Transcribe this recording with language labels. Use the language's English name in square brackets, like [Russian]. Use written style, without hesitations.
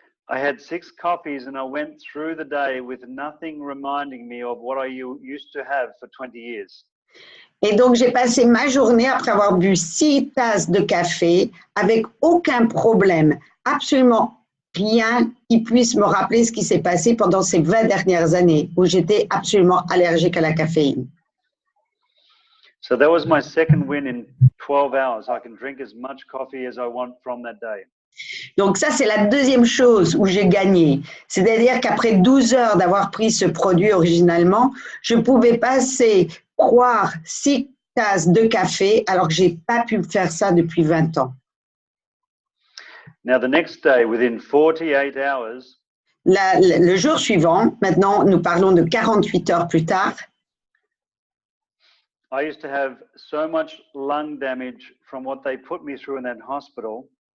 [English] I had 6 coffees and I went through the day with nothing reminding me of what I used to have for 20 years. [French] Et donc, j'ai passé ma journée après avoir bu 6 tasses de café avec aucun problème, absolument rien qui puisse me rappeler ce qui s'est passé pendant ces 20 dernières années où j'étais absolument allergique à la caféine. [English] So that was my second win in 12 hours. I can drink as much coffee as I want from that day. [French] Donc ça, c'est la deuxième chose où j'ai gagné. C'est-à-dire qu'après 12 heures d'avoir pris ce produit originalement, je pouvais boire 6 tasses de café alors que je n'ai pas pu faire ça depuis 20 ans. [English] Now, the next day, within 48 hours, [French] Le jour suivant, maintenant nous parlons de 48 heures plus tard, [English] I used to have so much lung damage from what they put me through in that hospital.